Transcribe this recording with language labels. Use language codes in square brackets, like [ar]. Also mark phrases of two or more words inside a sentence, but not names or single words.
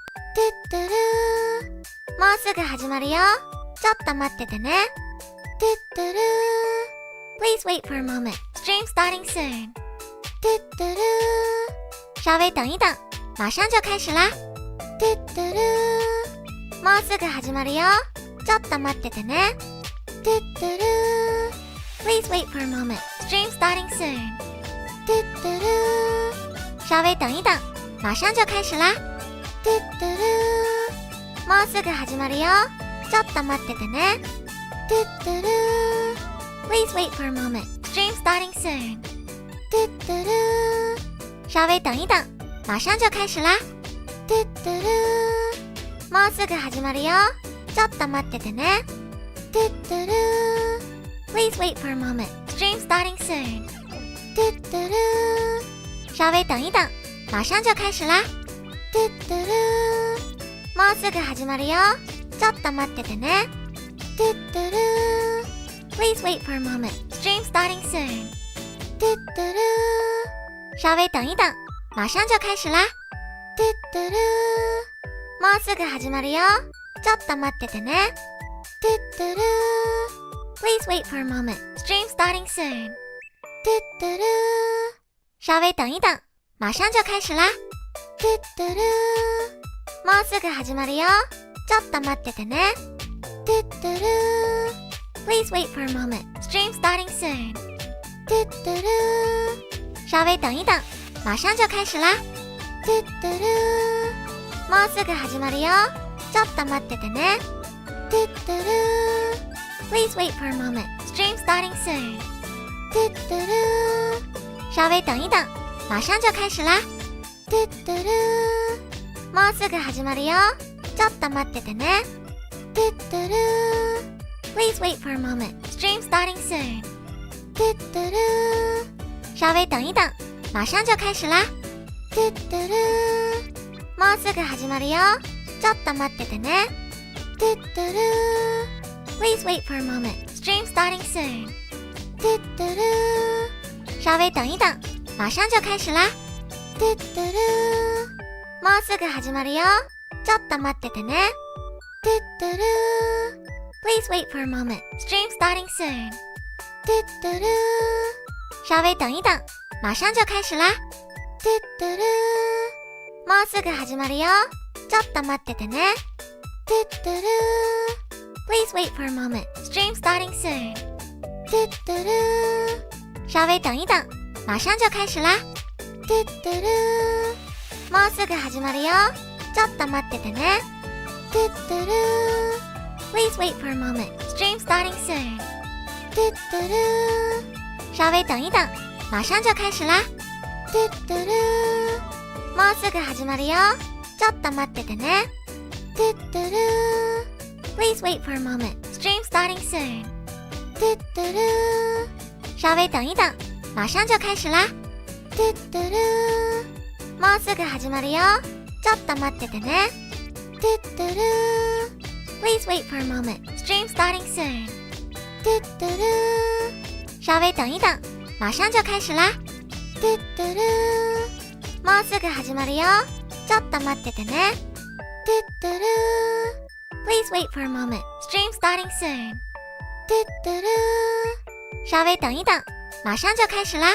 [ja] トゥルー、もうすぐ始まるよ。ちょっと待っててね。トゥトゥルー、 [en] Please wait for a moment. Stream starting soon. [ja] トゥトゥルー， [zh] 稍微等一等，马上就开始啦。 [ja] トゥトゥルー，もうすぐ始まるよ。ちょっと待っててね。トゥトゥルー ， [en] Please wait for a moment. Stream starting soon. [ja] トゥトゥルー， [zh] 稍微等一等，马上就开始啦。 [ja] トゥトゥルー，もうすぐ始まるよ。ちょっと待っててね。トゥトゥルー ， [en] Please wait for a moment. Stream starting soon. [ja] トゥトゥルー， [zh] 稍微等一等，马上就开始啦。 [ja] トゥトゥルー，もうすぐ始まるよ。ちょっと待っててね。トゥトゥルー， [en] Please wait for a moment. Stream starting soon. [ja] トゥトゥルー， [zh] 稍微等一等，马上就开始啦。 [ja] トゥトゥルー，もうすぐ始まるよ。ちょっと待っててね。トゥトゥルー ， [en] Please wait for a moment. Stream starting soon. [ja] トゥトゥルー， [zh] 稍微等一等，马上就开始啦。 [ja] トゥトゥルー，もうすぐ始まるよ。ちょっと待っててね。トゥトゥルー， [en] Please wait for a moment. Stream starting soon. [ja] トゥトゥルー， [zh] 稍微等一等，马上就开始啦。 [ja] トゥトゥルー，もうすぐ始まるよ。ちょっと待っててね。トゥトゥルー ， [en] Please wait for a moment. Stream starting soon. [ja] トゥトゥルー， [zh] 稍微等一等，马上就开始啦。 [ja] トゥトゥルー，もうすぐ始まるよ。ちょっと待っててね。トゥトゥルー， [en] Please wait for a moment. Stream starting soon. [ja] トゥトゥルー， [zh] 稍微等一等，马上就开始啦。 [ja] トゥトゥルー，もうすぐ始まるよ。ちょっと待っててね。トゥトゥルー， [en] Please wait for a moment. Stream starting soon. [ja] トゥトゥルー， [zh] 稍微等一等，马上就开始啦。 [ja] トゥトゥルー，もうすぐ始まるよ。ちょっと待っててね。トゥトゥルー， [en] Please wait for a moment. Stream starting soon. [ja] トゥトゥルー， [zh] 稍微等一等，马上就开始啦。 [ja] トゥトゥルー，もうすぐ始まるよ。ちょっと待っててね。トゥトゥルー， [en] Please wait for a moment. Stream starting soon. [ja] トゥトゥルー， [zh] 稍微等一等，马上就开始啦。 [ja] トゥトゥルー，もうすぐ始まるよ。ちょっと待っててね。トゥトゥルー， [en] Please wait for a moment. Stream starting soon. [ja] トゥトゥルー， [zh] 稍微等一等，马上就开始啦。 [ja] トゥトゥルー，もうすぐ始まるよ。ちょっと待っててね。トゥトゥルー， [en] Please wait for a moment. Stream starting soon. [ja] トゥトゥルー， [zh] 稍微等一等，马上就开始啦。 [ja] トゥトゥルー，もうすぐ始まるよ。ちょっと待っててね。トゥトゥルー， [en] Please wait for a moment. Stream starting soon. [ja] トゥトゥルー， [zh] 稍微等一等，马上就开始啦。 [ja] トゥトゥルー，もうすぐ始まるよ。ちょっと待っててね。トゥトゥルー， [en] Please wait for a moment. Stream starting soon. [ja] トゥトゥルー， [zh] 稍微等一等，马上就开始啦。 [ja] トゥトゥルー，もうすぐ始まるよ。ちょっと待っててね。トゥトゥルー， [en] Please wait for a moment. Stream starting soon. [ja] トゥトゥルー， [zh] 稍微等一等，马上就开始啦。